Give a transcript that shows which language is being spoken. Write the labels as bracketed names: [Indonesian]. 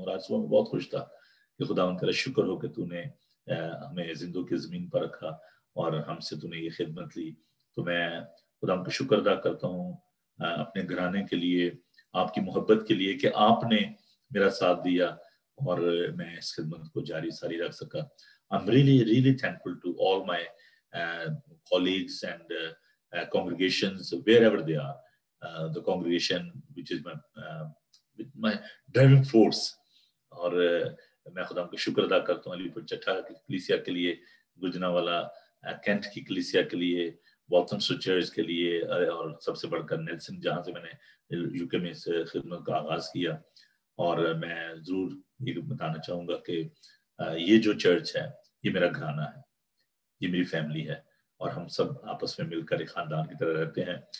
[Urdu] اور آج صبح میں بہت خوش تھا کہ خدا ان کا شکر ہو کہ تو نے ہمیں زندوں کی زمین پر رکھا, اور ہم سے تو نے یہ خدمت لی. تو میں خدا کا شکر ادا کرتا ہوں اپنے گھرانے کے لیے, آپ کی محبت کے لیے کہ آپ نے میرا ساتھ دیا, اور میں اس خدمت کو جاری ساری رکھ سکا. [English] I'm really thankful to all my colleagues and congregations wherever they are. The congregation which is my driving force. [Urdu] اور میں خدا کا شکر ادا کرتا ہوں علی پور چٹھا کی کلیسیا کے لیے, گجنا والا کینٹ کی کلیسیا کے لیے, والتھمسٹو چرچ کے لیے, اور سب سے بڑھ کر نیلسن جہاں سے میں نے یو کے میں اس خدمت کا آغاز کیا. اور میں ضرور یہ بتانا چاہوں گا کہ یہ جو چرچ ہے یہ میرا گھرانہ ہے, یہ میری فیملی ہے, اور ہم سب آپس میں مل کر ایک خاندان کی طرح رہتے ہیں.